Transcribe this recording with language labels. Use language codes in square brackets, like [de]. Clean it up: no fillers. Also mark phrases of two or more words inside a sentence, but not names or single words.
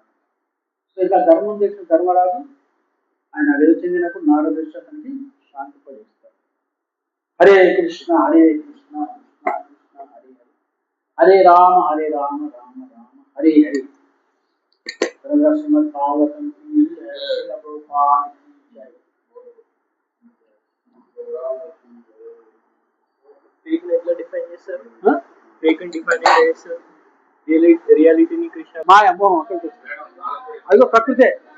[te] సో ఇక ధర్మం చేసిన ధర్మరాజు ఆయన వేరు చెందినప్పుడు నారదుడు అతనికి శాంతిపడిస్తారు. హరే కృష్ణ కృష్ణ కృష్ణ హరే హరే, హరే రామ రామ రామ హరే హరే. [hi] శ్రీమద్ భాగవతం की जय, प्रभुपाद की जय. [te] ఫేక్ ని ఎట్లా డిఫైన్ చేస్తారు? ఫేక్ ని డిఫైన్ ఎట్లా చేస్తారు? రియాలిటీని కృష్ణ మాయ మోహం అదిగో ప్రకృతే.